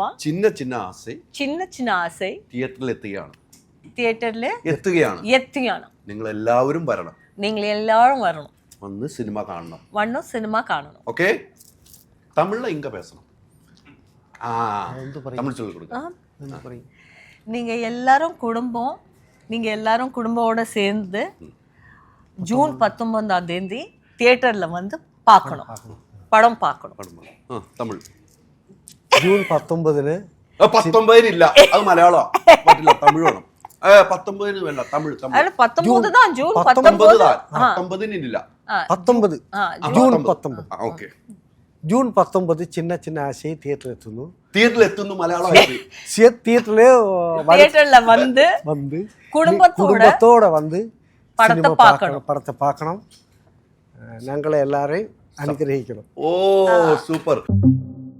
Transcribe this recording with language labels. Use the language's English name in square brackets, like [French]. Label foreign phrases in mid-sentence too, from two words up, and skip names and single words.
[Malayalam] ചിന്ന ചിന്ന ആസൈ തിയേറ്ററിൽ എത്തുകയാണ്. നിങ്ങൾ എല്ലാവരും വരണം. വന്ന് സിനിമ കാണണം. ഓക്കെ? തമിഴിൽ [Tamil] இங்க பேசணும். [Malayalam] തമിഴ് ചൊല്ലി കൊടുക്കാം. [Tamil] நீங்க எல்லாரும் குடும்பத்தோட சேர்ந்து ஜூன் 19-ஆம் தேதி தியேட்டர்ல வந்து பார்க்கணும், படம் பார்க்கணும். [Malayalam] തമിഴ് ജൂൺ 19-ന് 19-നില്ല, അത് മലയാളം പറ്റില്ല, തമിഴ് വേണം. 19-ന് വേണ്ട, തമിഴ്. [Tamil] 19 தான் ஜூன் [Malayalam] 19-നില്ല, 19 ജൂൺ 19. ഓക്കെ. ജൂൺ 19 ചിന്ന ചിന്ന ആശയ തിയേറ്ററിലെത്തുന്നു മലയാളം. [Tamil] தியேட்டர்ல வந்து [Malayalam] കുടുംബത്തോടെ വന്ന് [Tamil] படத்தை பார்க்கணும். [Malayalam] ഞങ്ങളെ എല്ലാരെയും അനുഗ്രഹിക്കണം. ഓ സൂപ്പർ.